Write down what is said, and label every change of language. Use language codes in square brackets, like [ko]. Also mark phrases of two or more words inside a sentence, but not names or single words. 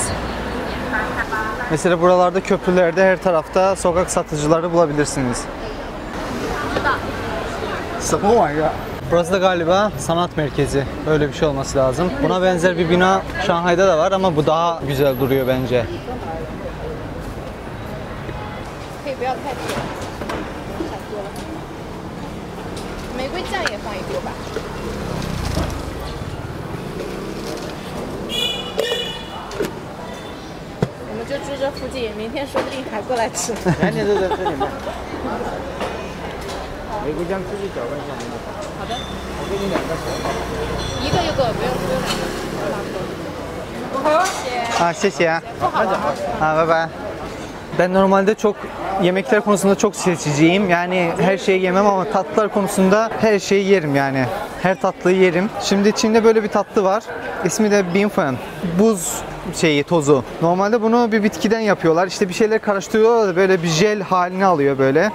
[tr] Mesela buralarda, köprülerde her tarafta sokak satıcıları bulabilirsiniz. Burası da galiba sanat merkezi. Öyle bir şey olması lazım. Buna benzer bir bina Şanghay'da da var ama bu daha güzel duruyor bence. [zh] 就住这附近，明天说不定还过来吃。全年都在这里卖。玫瑰酱自己搅拌一下。好的，我给你2个小号。一个就够，不用2个。不好，谢谢。谢谢。不好了。 [tr] 拜拜。Ben normalde çok yemekler konusunda çok seçiciyim. Yani her şeyi yemem ama tatlılar konusunda her şeyi yerim yani. Her tatlıyı yerim. Şimdi Çin'de böyle bir tatlı var. İsmi de binfen. Buz tozu. Normalde bunu bir bitkiden yapıyorlar. İşte bir şeyler karıştırıyorlar da böyle bir jel halini alıyor böyle.